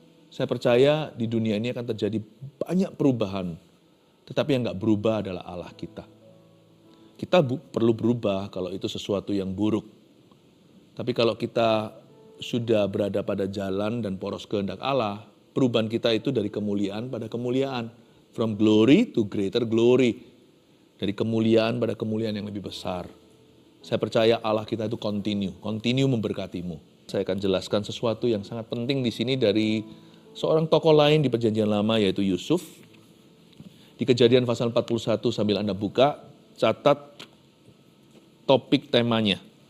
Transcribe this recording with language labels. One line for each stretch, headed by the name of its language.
Indonesian: Saya percaya di dunia ini akan terjadi banyak perubahan, tetapi yang gak berubah adalah Allah kita. Kita perlu berubah kalau itu sesuatu yang buruk. Tapi kalau kita sudah berada pada jalan dan poros kehendak Allah, perubahan kita itu dari kemuliaan pada kemuliaan.
English: From glory to greater glory.
Indonesian: Dari kemuliaan pada kemuliaan yang lebih besar. Saya percaya Allah kita itu continue memberkatimu. Saya akan jelaskan sesuatu yang sangat penting di sini dari seorang tokoh lain di Perjanjian Lama, yaitu Yusuf. Di Kejadian pasal 41 sambil Anda buka, catat topik temanya.